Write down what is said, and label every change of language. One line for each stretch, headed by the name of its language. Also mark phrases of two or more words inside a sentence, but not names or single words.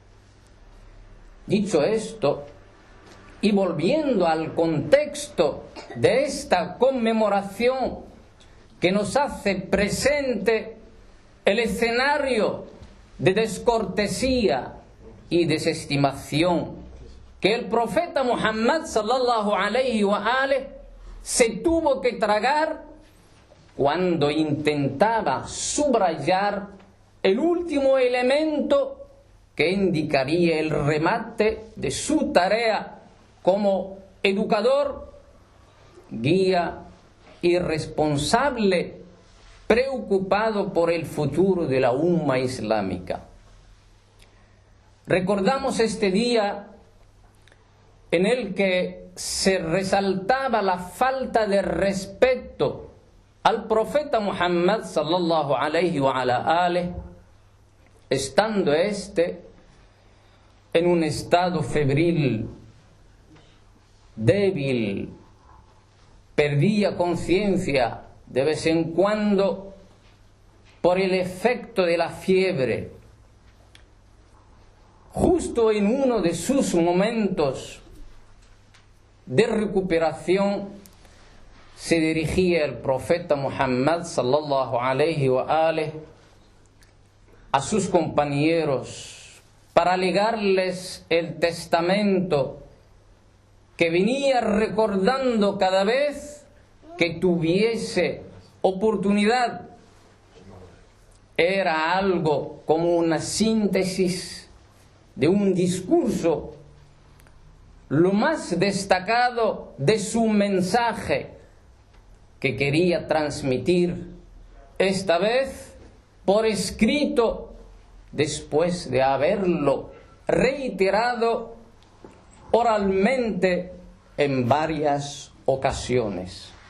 Spanish: Dicho esto, y volviendo al contexto de esta conmemoración que nos hace presente el escenario de descortesía y desestimación que el profeta Muhammad sallallahu
Arabic: عليه وآله
Spanish: se tuvo que tragar cuando intentaba subrayar el último elemento que indicaría el remate de su tarea como educador, guía y responsable, preocupado por el futuro de la umma islámica. Recordamos este día en el que se resaltaba la falta de respeto al profeta Muhammad
Arabic: صلى الله عليه وعلى آله,
Spanish: estando este en un estado febril, débil, perdía conciencia de vez en cuando por el efecto de la fiebre. Justo en uno de sus momentos de recuperación se dirigía el profeta Muhammad
Arabic: صلى الله عليه وآله
Spanish: a sus compañeros para legarles el testamento que venía recordando cada vez que tuviese oportunidad. Era algo como una síntesis de un discurso, lo más destacado de su mensaje que quería transmitir, esta vez por escrito, después de haberlo reiterado oralmente en varias ocasiones.